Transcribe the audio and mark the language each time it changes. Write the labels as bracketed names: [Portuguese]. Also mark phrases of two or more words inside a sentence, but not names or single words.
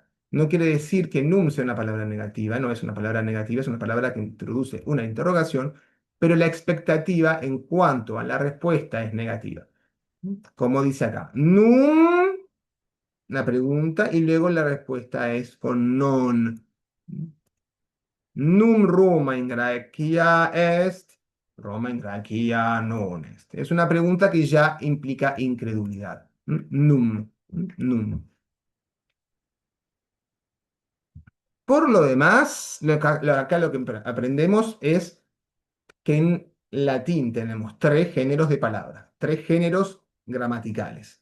[Spanish] No quiere decir que num sea una palabra negativa, no es una palabra negativa, es una palabra que introduce una interrogación, pero la expectativa en cuanto a la respuesta es negativa. Como dice acá, num, la pregunta, y luego la respuesta es con non. [Latin] Num Roma in Graecia est, Roma in Graecia non est. [Spanish] Es una pregunta que ya implica incredulidad. Num. Por lo demás, acá lo que aprendemos es que en latín tenemos tres géneros de palabras, tres géneros gramaticales.